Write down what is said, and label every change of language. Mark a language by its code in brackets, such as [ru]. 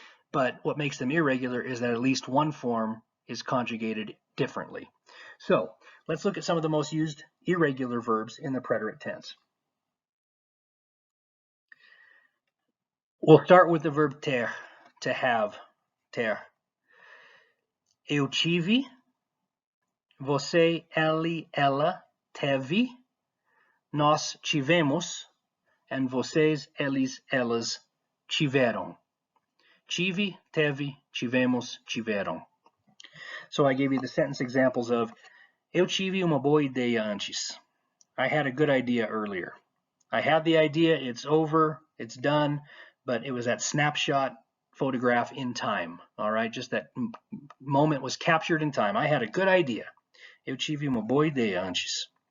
[en] But what makes them irregular is that at least one form is conjugated differently. So let's look at some of the most used irregular verbs in the preterite tense. We'll start with the verb ter, to have, ter. [pt] Eu tive, você, ele, ela, teve, nós tivemos, and vocês, eles, elas tiveram. Tive, teve, tivemos, tiveram. [en] So I gave you the sentence examples of [pt] eu tive uma boa ideia antes. [en] I had a good idea earlier. I had the idea, it's over, it's done, but it was that snapshot photograph in time. All right, just that moment was captured in time. I had a good idea. [pt] Eu tive uma boa ideia antes.